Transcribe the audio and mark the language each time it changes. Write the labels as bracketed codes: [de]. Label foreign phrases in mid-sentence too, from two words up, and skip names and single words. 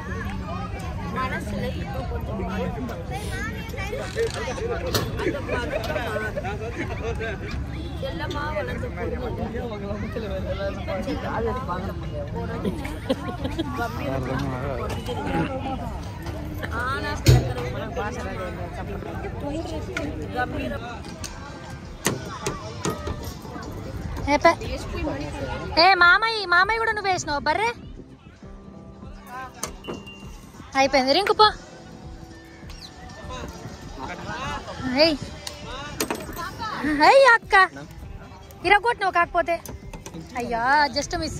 [ta] மனசில் இப்போ கொஞ்சம் பதட்டம், அந்த பதட்டம் செல்லமா வளர்ந்து ஆனா கம்பீரம். [te] ఏ మామయ్య కూడా నువ్వు వేసినావు బర్రే. అయిపోయింది రింకుపో. అయ్యి అక్క ఇరగొట్టినావు, కాకపోతే అయ్యా [en] just miss.